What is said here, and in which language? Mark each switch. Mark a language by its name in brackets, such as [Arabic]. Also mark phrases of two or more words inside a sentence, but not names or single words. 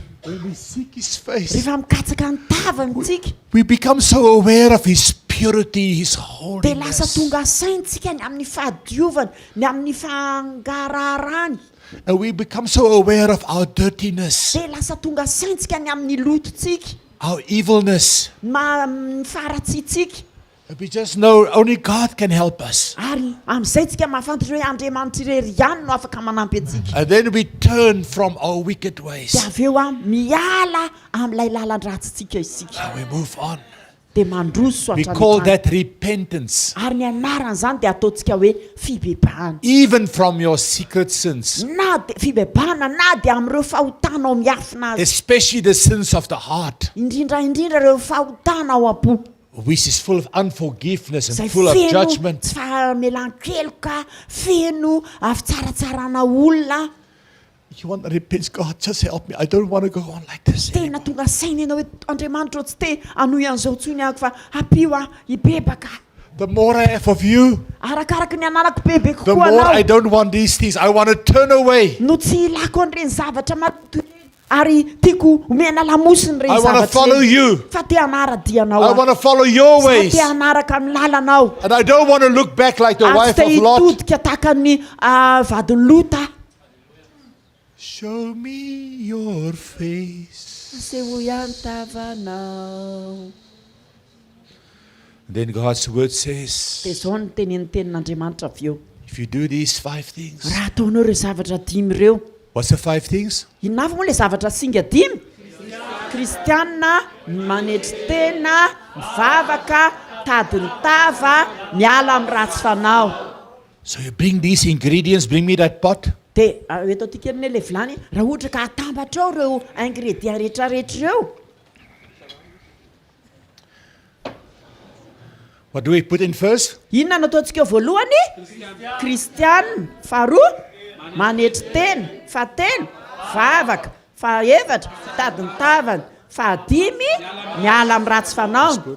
[English] when we seek his face, [Malagasy] rehefa mikatsaka ny tavany tsika, [English] we become so aware of his purity, his [Malagasy] dia lasa [English] holiness. [Malagasy] tonga saintsika ny amin'ny fahadiovany, ny amin'ny fangararany. [English] And we become so aware of our dirtiness, [Malagasy] Dia lasa tonga saintsika ny amin'ny lototsika, [English] our evilness. [Malagasy] ny faratsitsika. [English] And we just know only God can help us. [Malagasy] Ary amin'izay tsika mahafantatra hoe Andriamanitra irery ihany no afaka manampy antsika. [English] And then we turn from our wicked ways. [Malagasy] Dia avy eo miala amin'ilay lalan-dratsitsika isika. [English] And we move on. [Malagasy] Dia mandroso [English] We call [Malagasy] hatramin'izany. [English] that repentance. [Malagasy] Ary ny anaran'izany dia ataontsika hoe fibebahana. [English] Even from your secret sins, [Malagasy] Na dia fibebahana na dia amin'ireo fahotanao miafina azy. [English] especially the sins of the heart, [Malagasy] Indrindra ireo fahotana ao am-po. [English] which is full of unforgiveness [Malagasy] Izay [English] and full of [Malagasy] feno [English] judgment. [Malagasy] tsy famelan-keloka, feno fitsaratsarana olona. [English] You want to repent, God, just help me. I don't want to go on like this [Malagasy] Tena [English] anymore. [Malagasy] tonga saina ianao hoe Andriamanitra tsy te hanohy an'izao ntsony ahako fa apio hibebaka. [English] The more I have of you, [Malagasy] Arakaraky ny anarako bebe [English] the [Malagasy] kokoa [English] more I [Malagasy] anao. [English] don't want these things. I want to turn away. [Malagasy] No tsy ilako an'ireny zavatra marotoy ary tiako omena lamosiny [English] I [Malagasy] ireny [English] want to follow [Malagasy] zavatra. [English] you. [Malagasy] Fa te hanaradianao. [English] I want to follow your [Malagasy] Fa [English] ways. [Malagasy] te hanaraka amin'ny lalanao. [English] And I don't want to look back like the [Malagasy] Ary [English] wife [Malagasy] tsy [English] of [Malagasy] te [English] Lot. [Malagasy] hitodika tahaka ny vadiny Lota. [English] Show me your face. [Malagasy] Aseho ihany tavanao. [English] Then God's word says, [Malagasy] Dia izao ny tenin'ny tenin'Andriamanitra avy eo. [English] if you do these 5 things. [Malagasy] Raha ataonao ireo zavatra dimy ireo. [English] What's the 5 things? [Malagasy] Inona avy moa ilay zavatra singa dimy? Kristianina, manetry tena, mivavaka, tady ny tava, miala amin'ny ratsy fanao. [English] So you bring these ingredients, bring me that pot. [Malagasy] Dia eto tikeriny ilay vilany, raha ohatra ka atambatra ao ireo ingrédient rehetrarehetra ireo. [English] What do we put in first? [Malagasy] Inona no ataontsika eo voalohany? Kristianina, faharoa, manetry tena, fatelo, vavaka, fahaefatra, tady ny tavany, fahadimy, miala amin'ny ratsy fanao.